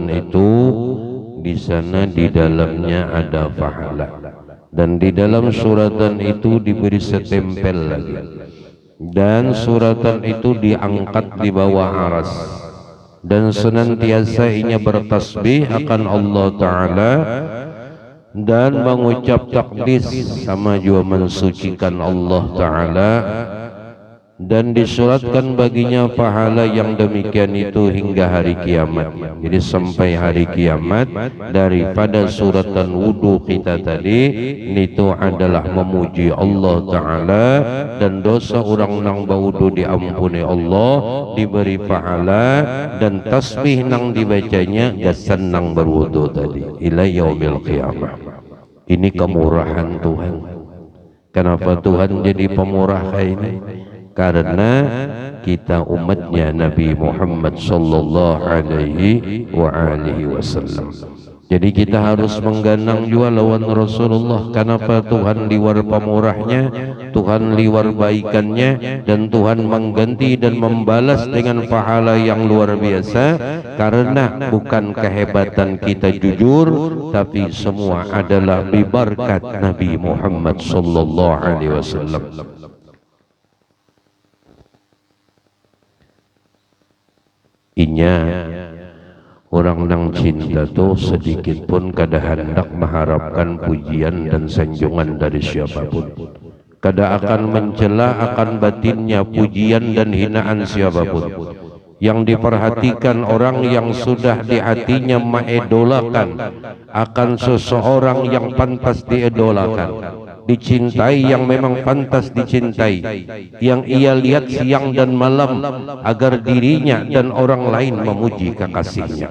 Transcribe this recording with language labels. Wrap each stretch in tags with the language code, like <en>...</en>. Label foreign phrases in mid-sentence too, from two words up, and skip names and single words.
<id>itu di sana di dalamnya ada pahala, dan di dalam suratan itu diberi setempel lagi, dan suratan itu diangkat di bawah aras, dan senantiasa ia bertasbih akan Allah Ta'ala dan mengucap takdis, sama juga mensucikan Allah Ta'ala, dan disuratkan baginya pahala yang demikian itu hingga hari kiamat. Jadi sampai hari kiamat, daripada suratan wudu kita tadi itu adalah memuji Allah Ta'ala, dan dosa orang nang bawudu diampuni Allah, diberi pahala, dan tasbih nang dibacanya gasan nang berwudu tadi</id> <ar>إلى يوم القيامة.</ar> <id>Ini kemurahan Tuhan. Kenapa Tuhan jadi pemurah ini? Karena kita umatnya Nabi Muhammad</id> <ar>صلى الله عليه وسلم.</ar> <id>Jadi kita harus mengganang juga lawan Rasulullah. Kenapa Tuhan di luar pemurahnya? Tuhan liwar baikannya, dan Tuhan mengganti dan membalas dengan pahala yang luar biasa, karena bukan kehebatan kita jujur, tapi semua adalah berkat Nabi Muhammad</id> <ar>صلى الله عليه وسلم.</ar> <id>Inya orang nang cinta tuh sedikit pun kada hendak mengharapkan pujian dan sanjungan dari siapapun, kada akan mencela akan batinnya pujian dan hinaan siapapun. Yang diperhatikan orang yang sudah di hatinya mengidolakan akan seseorang yang pantas diidolakan, dicintai yang memang pantas dicintai, yang ia lihat siang dan malam agar dirinya dan orang lain memuji kekasihnya.</id>